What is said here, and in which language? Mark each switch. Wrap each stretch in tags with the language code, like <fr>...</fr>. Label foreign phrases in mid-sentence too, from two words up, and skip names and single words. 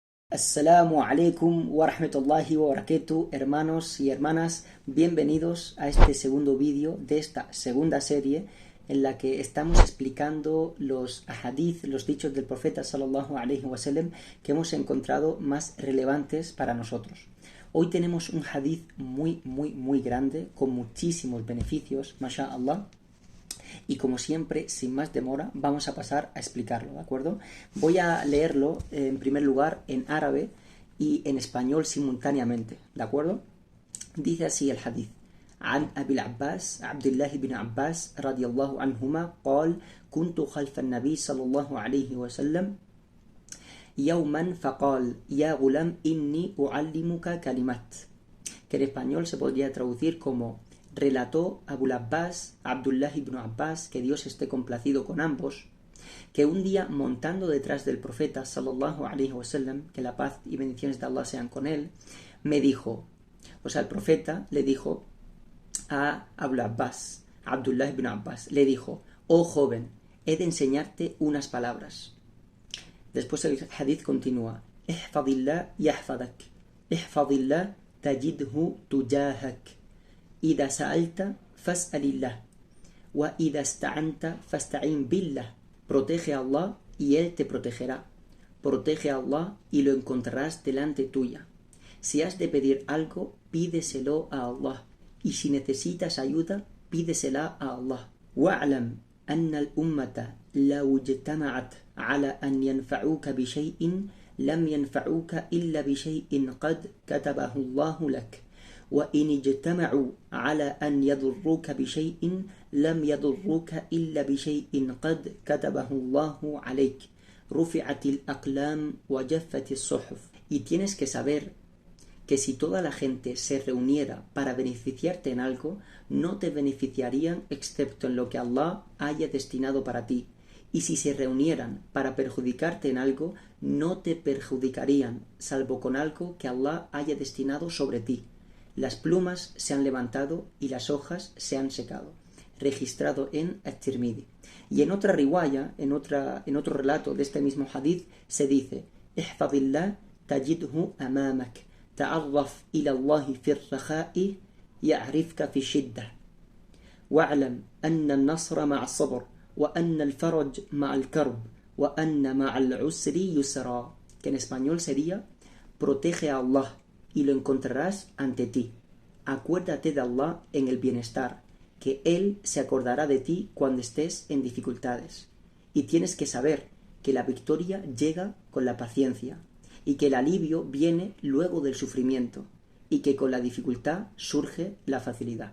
<ar>السلام عليكم ورحمة الله وبركاته,</ar> <es>hermanos y hermanas, bienvenidos a este segundo vídeo de esta segunda serie en la que estamos explicando los hadith, los dichos del profeta</es> <ar>صلى الله عليه وسلم</ar> <es>que hemos encontrado más relevantes para nosotros. Hoy tenemos un hadith muy grande con muchísimos beneficios, masha'Allah. Y como siempre, sin más demora, vamos a pasar a explicarlo, ¿de acuerdo? Voy a leerlo en primer lugar en árabe y en español simultáneamente, ¿de acuerdo? Dice así el hadith.</es> <ar>عن أبي العباس عبد الله بن عباس رضي الله عنهما قال كنت خلف النبي صلى الله عليه وسلم يوما فقال يا غلام إني أعلمك كلمات,</ar> <es>que en español se podría traducir como relató Abul Abbas, Abdullah ibn Abbas, que Dios esté complacido con ambos, que un día montando detrás del profeta</es> <ar>صلى الله عليه وسلم,</ar> <es>que la paz y bendiciones de Allah sean con él, me dijo, o sea, el profeta le dijo a Abul Abbas, Abdullah ibn Abbas, le dijo, oh joven, he de enseñarte unas palabras. Después el hadith continúa,</es> <ar>احفظ الله يحفظك، احفظ الله تجده تجاهك. إذا سألت فاسأل الله وإذا استعنت فاستعين بالله.</ar> <es>Protege a Allah y Él te protegerá. Protege a Allah y lo encontrarás delante tuya. Si has de pedir algo, pídeselo a Allah. Y si necesitas ayuda, pídesela a Allah.</es> <ar>واعلم أن الأمة لو اجتمعت على أن ينفعوك بشيء لم ينفعوك إلا بشيء قد كتبه الله لك. وإن اجتمعوا على أن يضروك بشيء لم يضروك إلا بشيء قد كتبه الله عليك. رفعت الأقلام وجفت الصحف.</ar> <es>Y tienes que saber que si toda la gente se reuniera para beneficiarte en algo, no te beneficiarían excepto en lo que Allah haya destinado para ti. Y si se reunieran para perjudicarte en algo, no te perjudicarían, salvo con algo que Allah haya destinado sobre ti. Las plumas se han levantado y las hojas se han secado. Registrado en At-Tirmidhi. Y en otra riwaya, en otro relato de este mismo hadith, se dice:</es> <ar>احفظ الله تجده أمامك، تعرف إلى الله في الرخاء يعرفك في الشدة. واعلم أن النصر مع الصبر، وأن الفرج مع الكرب، وأن مع العسر يسرا.</ar> <es>Que en español sería: protege a Allah y lo encontrarás ante ti. Acuérdate de Allah en el bienestar, que Él se acordará de ti cuando estés en dificultades. Y tienes que saber que la victoria llega con la paciencia, y que el alivio viene luego del sufrimiento, y que con la dificultad surge la facilidad.</es>